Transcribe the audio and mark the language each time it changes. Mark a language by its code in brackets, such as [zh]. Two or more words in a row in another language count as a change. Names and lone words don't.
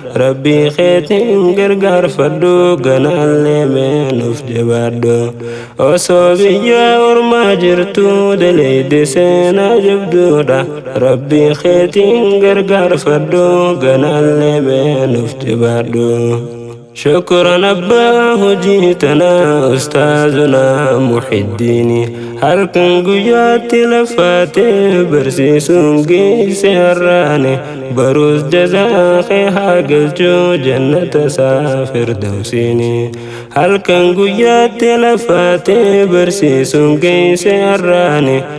[om] Rabbii keetiin gargaarfadhu, ganaallee meenuuf jabaadhu. Osoo biyya ormaa jirtu dalayde seenaa jabduudha. Rabbii keetiin gargaarfadhu, ganaallee meenuuf jabaadhu. [ar] شكرا أباه جيتنا أستاذنا محي الدين. [om] Halkan guyyaatti laffaatee barsiisuun geesse har'aane. Barus jazaa kee haa galchuu jannata isaa firdawsiini. Halkan guyyaatti laffaatee barsiisuun geesse har'aane.